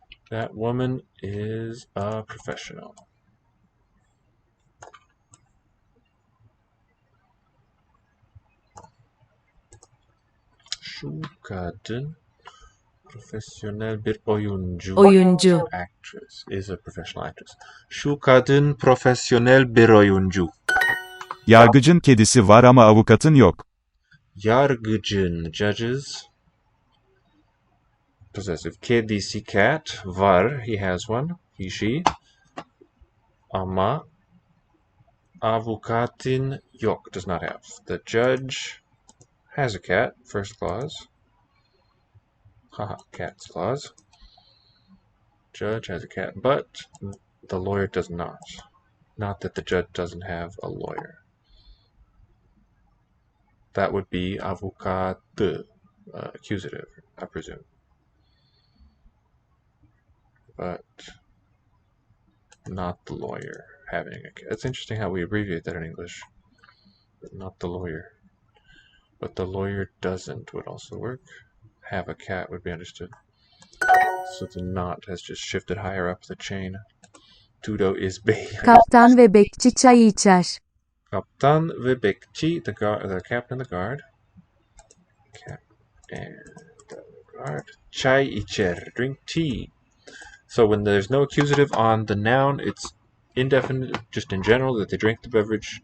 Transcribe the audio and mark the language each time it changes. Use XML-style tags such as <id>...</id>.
<en>That woman is a professional.</en> <tr>Şu kadın profesyonel bir oyuncu. Oyuncu.</tr> <en>Actress is a professional actress.</en> <tr>Şu kadın profesyonel bir oyuncu. Yargıcın kedisi var ama avukatın yok. Yargıcın, judges.</tr> <en>Possessive. Kedisi, cat. Var, he has one. He, she.</en> <tr>Ama avukatın yok,</tr> <en>does not have. The judge has a cat, first clause. Haha, cat's clause. Judge has a cat, but the lawyer does not. Not that the judge doesn't have a lawyer. That would be avukatı, accusative, I presume. But not the lawyer having a cat. It's interesting how we abbreviate that in English. But not the lawyer. But the lawyer doesn't would also work. Have a cat would be understood. So the not has just shifted higher up the chain. Tudo is B.</en> <tr>Kaptan ve bekçi çay içer. Kaptan ve bekçi,</tr> <en>the captain of the guard. Cap and the guard.</en> <tr>Çay içer,</tr> <en>drink tea. So when there's no accusative on the noun, it's indefinite, just in general, that they drink the beverage.</en>